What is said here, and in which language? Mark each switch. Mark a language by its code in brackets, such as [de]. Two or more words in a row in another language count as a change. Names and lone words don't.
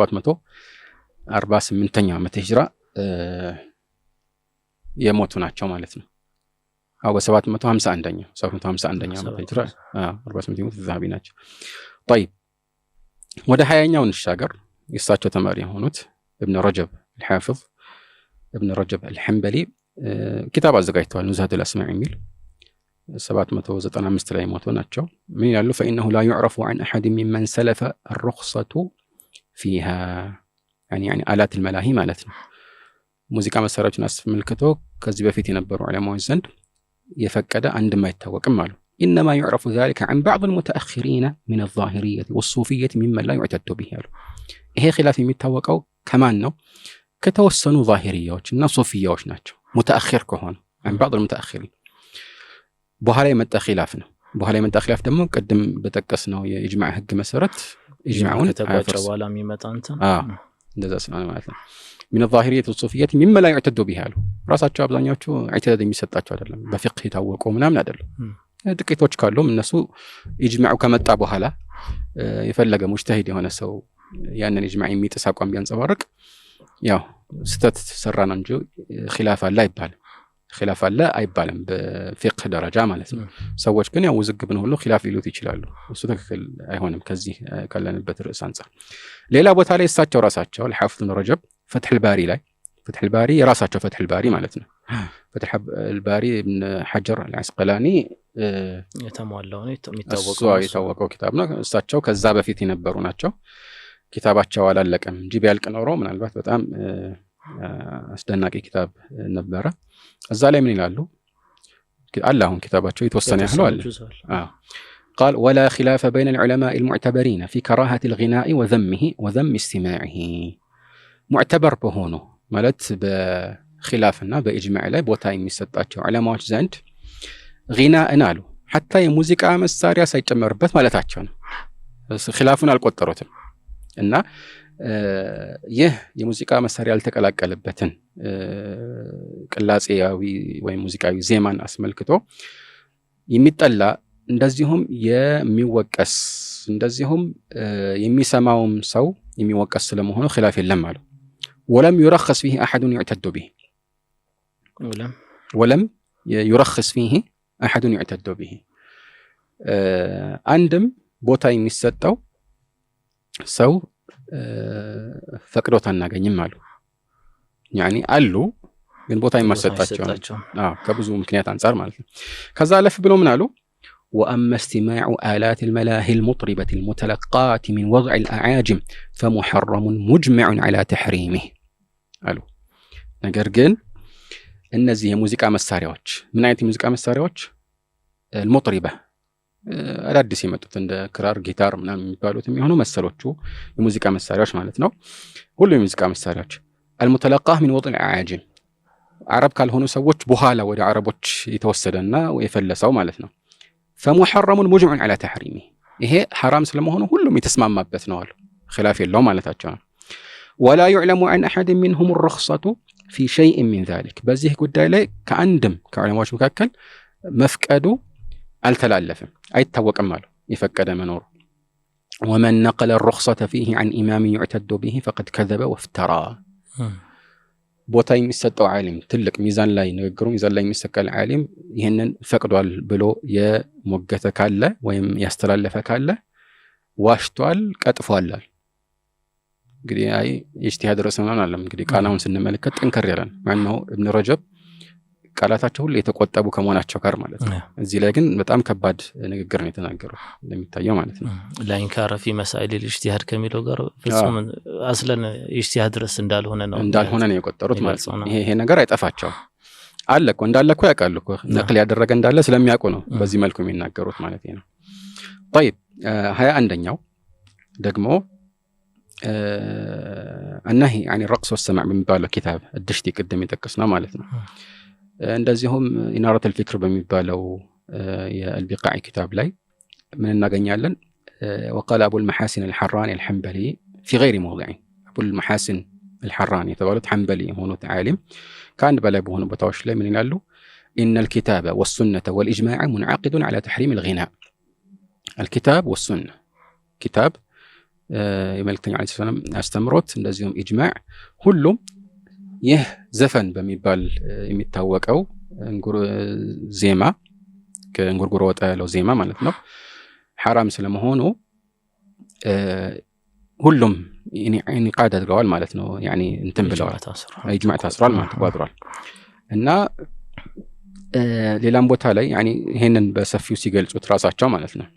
[am] በ748ኛው ዓመተ ሂጅራ የሞቱ ናቸው ማለት ነው። አው በ751ኛው 751ኛው ዓመተ ሂጅራ 48 የሞቱ ዘሃቢ ናቸው። طيب ወደ 20ኛው እንሻገር። የእሳቸው ተማሪ የሆኑት ኢብኑ ረጀብ الحافظ ኢብኑ ረጀብ الحنبلي ኪታብ አዘጋጅተዋል ኑዝሀቱል አስማዕ የሚል 795 ላይ ሞቱ ናቸው። ምን ይላሉ? [ar] فإنه لا يعرف عن أحد ممن سلف الرخصة فيها يعني آلات الملاهي [am] ማለት ነው። ሙዚቃ መሳሪያዎችን አስመልክቶ ከዚህ በፊት የነበሩ ዑለማዎች ዘንድ የፈቀደ አንድም አይታወቅም አሉ። [ar] إنما يعرف ذلك عن بعض المتأخرين من الظاهرية والصوفية ممن لا يعتد به [am] አሉ። ይሄ ኺላፍ የሚታወቀው ከማን ነው? ከተወሰኑ ዛሂሪያዎች እና ሶፊያዎች ናቸው። ሙተአኺር ከሆነ [ar] عن بعض المتأخرين [am] በኋላ የመጣ ኺላፍ ነው። በኋላ የመጣ ኺላፍ ደግሞ ቀደም በተጠቀስነው የኢጅማዕ ህግ መሰረት ኢጅማዑን ከተባጨ በኋላ የሚመጣ እንትን እንደዛ ስለሆነ ማለት ነው። [ar] من الظاهرية والصوفية مما لا يعتد به [am] አሉ። ራሳቸው አብዛኛዎቹ ኢዕቲዳድ የሚሰጣቸው አይደለም፣ በፊቅህ የታወቁ ምናምን አይደለም። ጥቂቶች ካሉም እነሱ ኢጅማዑ ከመጣ በኋላ የፈለገ ሙጅተሂድ የሆነ ሰው ያንን ኢጅማዕ የሚጥስ አቋም ቢያንጸባርቅ ያው ስተት ሰራ ነው እንጂ ኺላፍ አለ አይባልም። ኺላፍ አለ አይባልም በፊቅህ ደረጃ ማለት ነው። ሰዎች ግን ያው ውዝግብን ሁሉ ኺላፍ ሊሉት ይችላሉ። እሱ ትክክል አይሆንም ከዚህ ካለንበት ርዕስ አንፃር። ሌላ ቦታ ላይ እሳቸው ራሳቸው الحافظ ابن رجب فتح الباري ላይ فتح الباري የራሳቸው فتح الباري ማለት ነው። فتح الباري ابن حجر العسقلاني የተሟላው ነው የሚታወቀው ኪታብ ነው። እሳቸው ከዛ በፊት የነበሩ ናቸው። ኪታባቸው አላለቀም እንጂ ቢያልቅ ኖሮ ምናልባት በጣም አስደናቂ ኪታብ ነበረ። እዛ ላይ ምን ይላሉ? አላሁን ኪታባቸው የተወሰነ ያህል አለ። [ar] قال ولا خلاف بين العلماء المعتبرين في كراهة الغناء وذمه وذم استماعه معتبر [am] በሆኑ ማለት በኺላፍና በኢጅማዕ ላይ ቦታ የሚሰጣቸው ዑለማዎች ዘንድ غناءን አሉ حتى የሙዚቃ መሳሪያ ሳይጨመርበት ማለታቸው ነው። ኺላፉን አልቆጠሩትም እና ይህ የሙዚቃ መሳሪያ ያልተቀላቀለበትን ቅላጼያዊ ወይም ሙዚቃዊ ዜማን አስመልክቶ የሚጠላ እንደዚሁም የሚወቀስ እንደዚሁም የሚሰማውም ሰው የሚወቀስ ስለመሆኑ ኺላፍ የለም አሉ። [ar] ولم يرخص فيه أحد يعتد به ولم يرخص فيه أحد يعتد به عندم [am] ቦታ የሚሰጠው ሰው ፈቅዶት አናገኝም አሉ። ያኒ አሉ ግን ቦታ የማሰጣቸው ከብዙ ምክንያት አንፃር ማለት ነው። ከዛ አለፍ ብሎ ምን አሉ? [ar] وأما استماع آلات الملاهي المطربة المتلقاة من وضع الأعاجم فمحرم مجمع على تحريمه قالوا [am] ነገር ግን እነዚህ የሙዚቃ መሳሪያዎች ምን አይነት የሙዚቃ መሳሪያዎች? المطربة አዳዲስ የመጡት እንደ ክራር፣ ጊታር ምናምን የሚባሉት የሚሆኑ መሰሎቹ የሙዚቃ መሳሪያዎች ማለት ነው። ሁሉ የሙዚቃ መሳሪያዎች [ar] المتلقاة من وضع الأعاجم [am] አረብ ካልሆኑ ሰዎች በኋላ ወደ አረቦች የተወሰደና የፈለሰው ማለት ነው። [ar] فمحرم مجمع على تحريمه [am] ይሄ حرام ስለመሆኑ ሁሉም የተስማማበት ነው አሉ። خلاف የለውም ማለታቸው ነው። [ar] ولا يعلم عن احد منهم الرخصة في شيء من ذلك [am] በዚህ ጉዳይ ላይ ከአንድም ከዑለማዎች መካከል መፍቀዱ አልተላለፈም አይታወቅም አሉ የፈቀደ መኖሩ። [ar] ومن نقل الرخصة فيه عن إمام يعتد به فقد كذب وافترى [am] ቦታ የሚሰጠው ዓሊም ትልቅ ሚዛን ላይ ንግግሩ ሚዛን ላይ የሚሰቀል ዓሊም ይሄንን ፈቅዷል ብሎ የሞገተ ካለ ወይም ያስተላለፈ ካለ ዋሽቷል፣ ቀጥፏል። እንግዲህ አይ ኢጅቲሃድ ረሰናን አለም እንግዲህ ቃናውን ስንመለከት ጠንከር ያለ ነው። ማነው ኢብኑ ረጀብ ቃላታቸው ሁሉ የተቆጠቡ ከመሆናቸው ጋር ማለት ነው። እዚህ ላይ ግን በጣም ከባድ ንግግር ነው የተናገሩት እንደሚታየው ማለት ነው። ላይንካረ [ar] في مسائل الاجتهاد [am] ከሚለው ጋር ፍጹም አስለን ኢጅቲሃድ ድረስ እንዳልሆነ ነው የቆጠሩት ማለት ነው። ይሄ ነገር አይጠፋቸው አለ እኮ እንዳለ እኮ ያውቃሉ እኮ ነቅል ያደረገ እንዳለ ስለሚያውቁ ነው በዚህ መልኩ የሚናገሩት ማለት ነው። طيب 21ኛው ደግሞ النهي عن الرقص والسماع በሚባለው ኪታብ الدشتي ቅድም የጠቀስነው ማለት ነው። እንደዚሁም ኢናረት الفكر በሚባለው የአልቢቃዒ ኪታብ ላይ ምን እናገኛለን? [ar] وقال ابو المحاسن الحراني الحنبلي في غير موضع ابو المحاسن الحراني [am] የተባሉት حنبلي የሆኑት ዓሊም ከአንድ በላይ በሆኑ ቦታዎች ላይ ምን ይላሉ? [ar] ان الكتاب والسنه والاجماع منعقد على تحريم الغناء الكتاب والسنه كتاب [am] የመልእክተኛው ዐለይሂ ሰላም አስተምሮት እንደዚሁም ኢጅማዕ ሁሉም ይህ ዘፈን በሚባል የሚታወቀው ዜማ ከእንጉርጉሮ ወጣ ያለው ዜማ ማለት ነው حرام ስለመሆኑ ሁሉም ኢንቃድ አድርገዋል ማለት ነው። ያኒ እንትን ብለዋል ኢጅማዕ ታስሯል ማለት ተቋጥሯል። እና ሌላም ቦታ ላይ ያኒ ይሄንን በሰፊው ሲገልጹት ራሳቸው ማለት ነው